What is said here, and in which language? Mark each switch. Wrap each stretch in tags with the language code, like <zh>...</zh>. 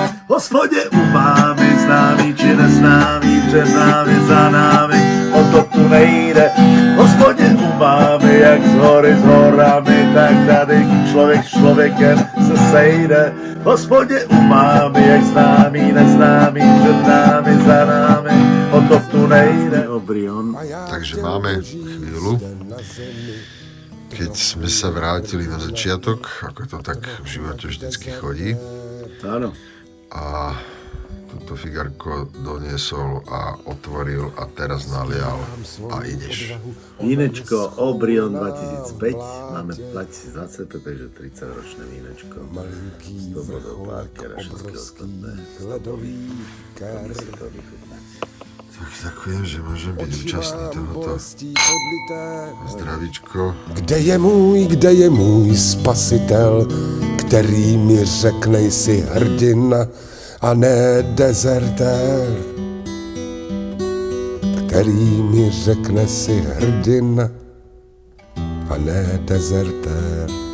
<cs>Hospodě u mámy, známý či neznámý, před námi, za námi, o to tu nejde. Hospodě u mámy, jak z hory s horami, tak tady člověk s člověkem se sejde. Hospodě u mámy, jak známý, neznámý, před námi, za námi, o to tu nejde. Obrion.</cs> <sk>Takže máme chvíľu, keď sme sa vrátili na začiatok, ako to tak v živote vždycky chodí. Áno. A túto figarko doniesol a otvoril a teraz nalial a ideš. Vínečko Obrion 2005, máme 2025, takže 30-ročné vínečko. S dobrodou Parker a všetky ostatné. Máme si to vychutnať. Tak ďakujem, že môžem byť účastný tohoto. Zdravíčko.</sk> <cs>Kde je můj spasitel, který mi řekne, jsi hrdina a ne dezertér. Který mi řekne, jsi hrdina a ne dezertér.</cs>